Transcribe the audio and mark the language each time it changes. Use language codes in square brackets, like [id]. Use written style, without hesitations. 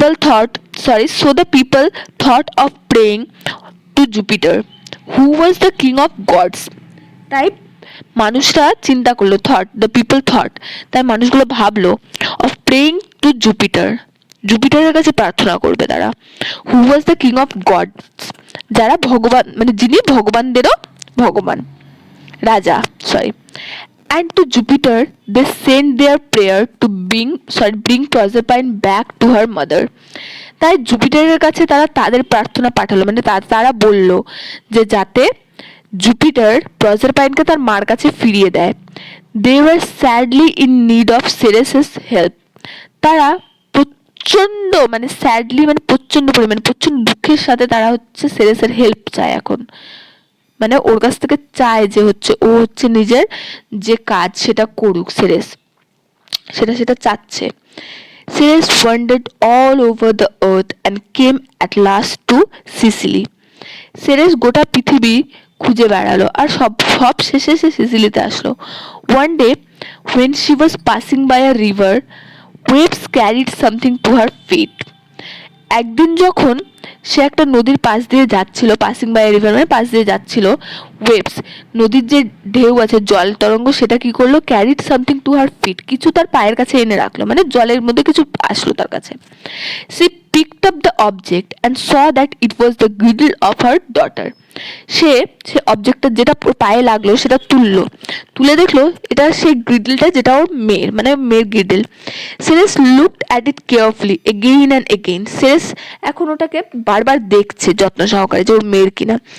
[en] So the people thought of praying to Jupiter, who was the king of gods. [bn] তাই মানুষরা চিন্তা করলো, [en] the people thought, [bn] তাই মানুষগুলো ভাবলো, [en] of praying to Jupiter, [bn] জুপিটারের কাছে প্রার্থনা করবে তারা, [en] who was the king of gods, [bn] যারা ভগবান মানে যিনি ভগবানদেরও ভগবান, রাজা, sorry. [en] And to Jupiter they sent their prayer to bring Proserpine back to her mother. [bn] তাই জুপিটারের কাছে তারা তাদের প্রার্থনা পাঠালো, মানে তারা বলল যে যাতে জুপিটার প্রজারপাইনকে তার মার কাছে ফিরিয়ে দেয়। [en] They were sadly in need of Ceres's help. [bn] তারা প্রচন্ড মানে স্যাডলি মানে প্রচন্ড পরিমাণে প্রচন্ড দুঃখের সাথে তারা হচ্ছে সেরেসের হেল্প চায় এখন, মানে ওর কাছ থেকে চায় যে হচ্ছে ও হচ্ছে নিজের যে কাজ সেটা করুক, সেরেস সেটা চাচ্ছে। [en] Ceres wandered all over the earth and came at last to Sicily. [bn] Ceres গোটা পৃথিবী খুঁজে বেড়ালো আর সব শেষে সে সিসিলিতে আসলো। [en] One day when she was passing by a river, waves carried something to her feet. [bn] একদিন যখন সে একটা নদীর পাশ দিয়ে যাচ্ছিল, পাসিং বাই রিভার মানে পাশ দিয়ে যাচ্ছিল, ওয়েভস নদীর যে ঢেউ আছে, জল তরঙ্গ, সেটা কি করলো, [en] carried something to her feet, [bn] কিছু তার পায়ের কাছে এনে রাখলো, মানে জলের মধ্যে কিছু আসলো তার কাছে। [en] সে picked up the object and saw that it was the girdle of her daughter. [bn] সে অবজেক্টটা যেটা পায়ে লাগলো সেটা তুলে দেখলো এটা সেই গ্রিডলটা যেটা ওর মেয়ের, মানে মেয়ের গ্রিডল। Ceres [en] Looked at it carefully again and again. [bn] Ceres এখন ওটাকে বারবার দেখছে যত্ন সহকারে যে ওর মেয়ের কিনা।